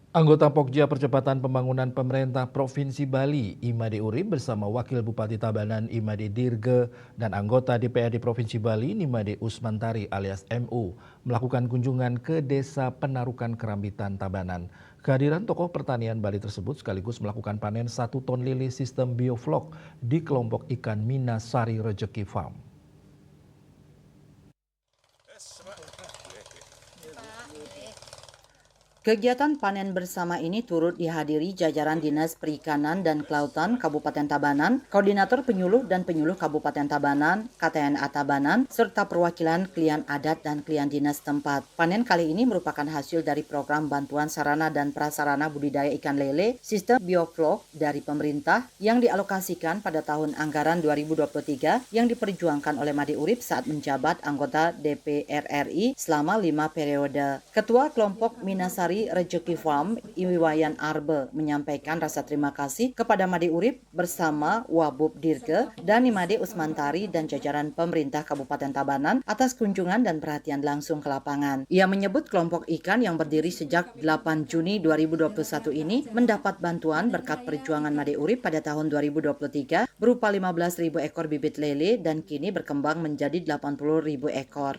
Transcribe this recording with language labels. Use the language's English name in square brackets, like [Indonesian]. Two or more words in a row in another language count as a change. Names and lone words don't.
[Indonesian] Anggota Pokja Percepatan Pembangunan Pemerintah Provinsi Bali, Imade Urib bersama Wakil Bupati Tabanan Imade Dirge dan anggota DPRD Provinsi Bali Nimade Usmantari alias MU melakukan kunjungan ke Desa Penarukan Kerambitan Tabanan. Kehadiran tokoh pertanian Bali tersebut sekaligus melakukan panen 1 ton lele sistem bioflok di kelompok ikan Minasari Rejeki Farm. Kegiatan panen bersama ini turut dihadiri jajaran Dinas Perikanan dan Kelautan Kabupaten Tabanan, Koordinator Penyuluh dan Penyuluh Kabupaten Tabanan, KTNA Tabanan, serta perwakilan klien adat dan klien dinas tempat. Panen kali ini merupakan hasil dari program bantuan sarana dan prasarana budidaya ikan lele sistem bioflok dari pemerintah yang dialokasikan pada tahun anggaran 2023 yang diperjuangkan oleh Made Urib saat menjabat anggota DPR RI selama 5 periode. Ketua kelompok Minasari Rejeki Farm, Iwayan Arbe, menyampaikan rasa terima kasih kepada Made Urib bersama Wabub Dirge dan Imade Usmantari dan jajaran pemerintah Kabupaten Tabanan atas kunjungan dan perhatian langsung ke lapangan. Ia menyebut kelompok ikan yang berdiri sejak 8 Juni 2021 ini mendapat bantuan berkat perjuangan Made Urib pada tahun 2023 berupa 15.000 ekor bibit lele dan kini berkembang menjadi 80.000 ekor.